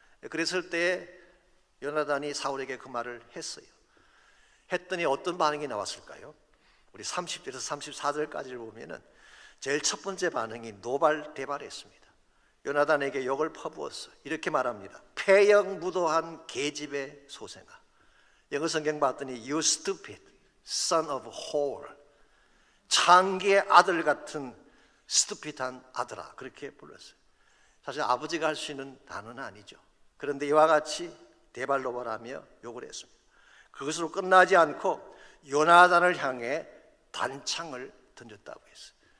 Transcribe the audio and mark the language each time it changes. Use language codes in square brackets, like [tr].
[ko] 그랬을 때 요나단이 사울에게 그 말을 했어요. 했더니 어떤 반응이 나왔을까요? 우리 30절에서 34절까지를 보면은 제일 첫 번째 반응이 노발대발했습니다. 요나단에게 욕을 퍼부었어. 이렇게 말합니다. 폐역무도한 계집의 소생아. [en] 영어 성경 봤더니 You stupid son of whore. [ko] 창기의 아들 같은 stupid한 아들아. 그렇게 불렀어요. 사실 아버지가 할 수 있는 단어는 아니죠. 그런데 이와 같이 대발노발하며 욕을 했습니다. 그것으로 끝나지 않고 요나단을 향해 단창을 던졌다고 했어요.